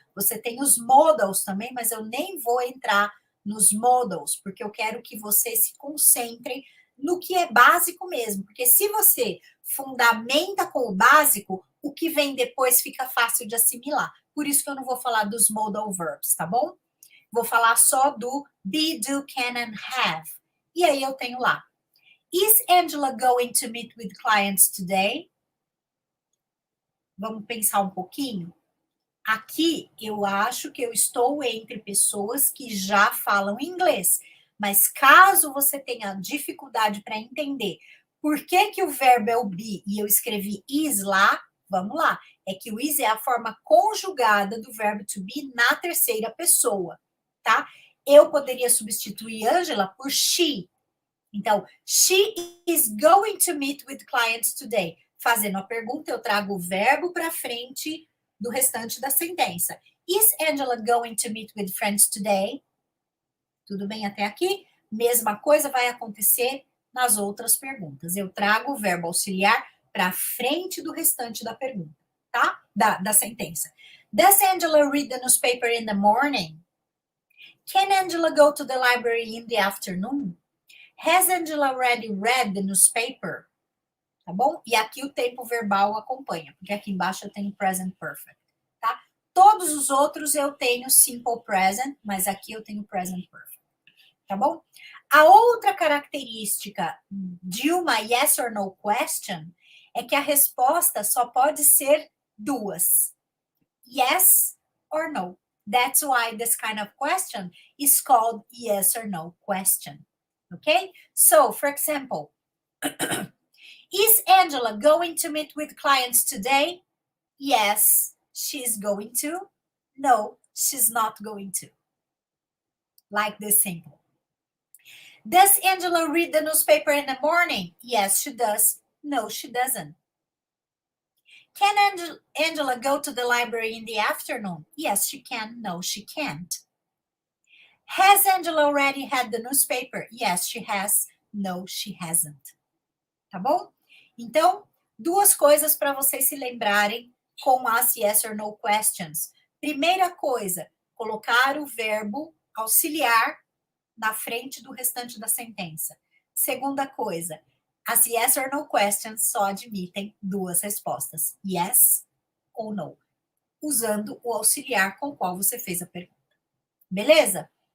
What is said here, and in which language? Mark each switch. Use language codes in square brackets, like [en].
[pt] Você tem os modals também, mas eu nem vou entrar nos modals, porque eu quero que vocês se concentrem no que é básico mesmo. Porque se você fundamenta com o básico, o que vem depois fica fácil de assimilar. Por isso que eu não vou falar dos modal verbs, tá bom? Vou falar só do be, do, can and have. E aí eu tenho lá. [en] Is Angela going to meet with clients today? [pt] Vamos pensar um pouquinho? Aqui eu acho que eu estou entre pessoas que já falam inglês. Mas caso você tenha dificuldade para entender por que, que o verbo é o be e eu escrevi is lá, vamos lá. É que o is é a forma conjugada do verbo to be na terceira pessoa, tá? Eu poderia substituir Angela por she. [en] Então, she is going to meet with clients today. [pt] Fazendo a pergunta, eu trago o verbo para frente do restante da sentença. [en] Is Angela going to meet with friends today? [pt] Tudo bem até aqui? Mesma coisa vai acontecer nas outras perguntas. Eu trago o verbo auxiliar para frente do restante da pergunta, tá? Da sentença. [en] Does Angela read the newspaper in the morning? Can Angela go to the library in the afternoon? Has Angela already read the newspaper? [pt] Tá bom? E aqui o tempo verbal acompanha, porque aqui embaixo eu tenho present perfect, tá? Todos os outros eu tenho simple present, mas aqui eu tenho present perfect, tá bom? A outra característica de uma yes or no question é que a resposta só pode ser duas. [en] Yes or no. That's why this kind of question is called yes or no question. Okay? So, for example, is Angela going to meet with clients today? Yes, she's going to. No, she's not going to. Like this simple. Does Angela read the newspaper in the morning? Yes, she does. No, she doesn't. Can Angela go to the library in the afternoon? Yes, she can. No, she can't. Has Angela already had the newspaper? Yes, she has. No, she hasn't. [pt] Tá bom? Então, duas coisas para vocês se lembrarem com as yes or no questions. Primeira coisa, colocar o verbo auxiliar na frente do restante da sentença. Segunda coisa, as yes or no questions só admitem duas respostas, yes ou no, usando o auxiliar com o qual você fez a pergunta. Beleza?